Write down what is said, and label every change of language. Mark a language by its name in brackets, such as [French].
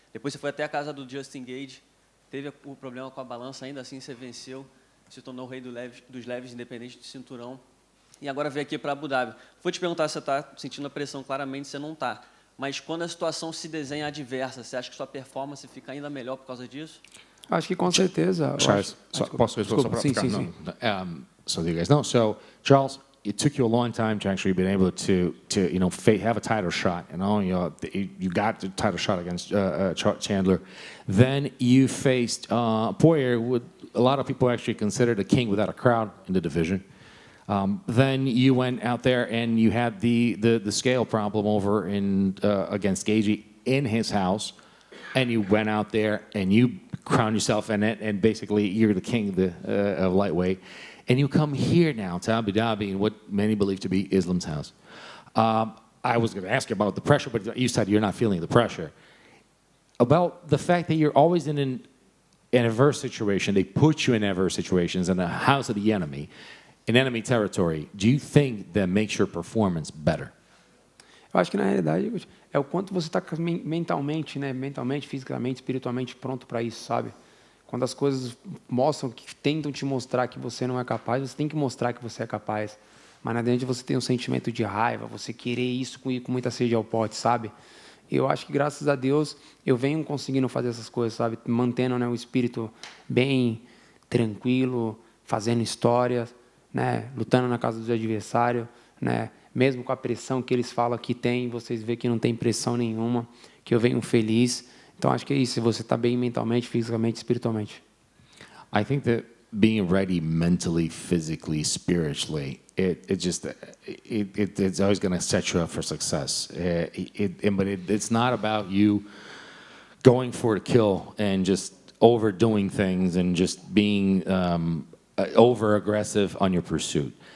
[Portuguese] Depois você foi até a casa do Justin Gage, teve o problema com a balança, ainda assim você venceu, se tornou o rei dos leves, independente do cinturão. E agora veio aqui para Abu Dhabi. Vou te perguntar se você está sentindo a pressão, claramente você não está. Mas quando a situação se desenha adversa, você acha que sua performance fica ainda melhor por causa disso? Acho que com certeza. Charles, posso responder? Sim. [English] So you guys know. So Charles, it took you a long time to actually be able to have a title shot. You got the title shot against Chandler. Then you faced Poirier, who a lot of people actually consider the king without a crowd in the division. Then you went out there and you had the scale problem over against Gagey in his house, and you went out there and you crowned yourself in it, and basically you're the king of lightweight. and you come here now to Abu Dhabi in what many believe to be Islam's house. I was going to ask you about the pressure, but you said you're not feeling the pressure. About the fact that you're always in an adverse situation, they put you in adverse situations in the house of the enemy, in enemy territory. Do you think that makes your performance better? [Portuguese] Eu acho que na realidade é o quanto você está mentalmente, né? Mentalmente, fisicamente, espiritualmente pronto para isso, sabe? Quando as coisas mostram, que tentam te mostrar que você não é capaz, você tem que mostrar que você é capaz. Mas na verdade você tem um sentimento de raiva, você querer isso com muita sede ao pote, sabe? Eu acho que graças a Deus eu venho conseguindo fazer essas coisas, sabe? Mantendo, né, o espírito bem tranquilo, fazendo histórias, né? Lutando na casa do adversário, né? Mesmo com a pressão que eles falam que tem, vocês veem que não tem pressão nenhuma, que eu venho feliz. Então, acho que é isso, você está bem mentalmente, fisicamente, espiritualmente. [English] I think that being ready mentally, physically, spiritually, it's always going to set you up for success. But it's not about you going for a kill and just overdoing things and just being over aggressive on your pursuit.